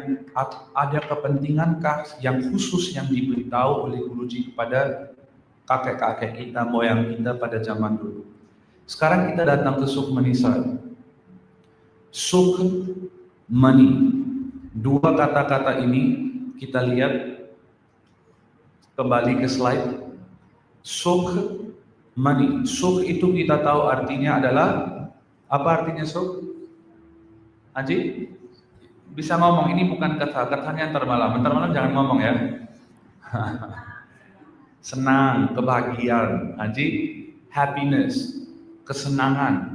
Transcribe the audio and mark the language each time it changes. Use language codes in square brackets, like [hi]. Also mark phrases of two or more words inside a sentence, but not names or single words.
[id] Ada kepentingankah yang khusus yang diberitahu oleh Guruji kepada kakek-kakek kita, moyang kita pada zaman dulu? Sekarang kita datang ke Sukhmani Sahib. Sukh money. Dua kata-kata ini kita lihat kembali ke slide. Sukh, money. Sukh itu kita tahu artinya adalah apa artinya sukh? Haji? Bisa ngomong, ini bukan katanya ntar malam jangan ngomong ya. Senang, kebahagiaan, Haji, happiness, kesenangan.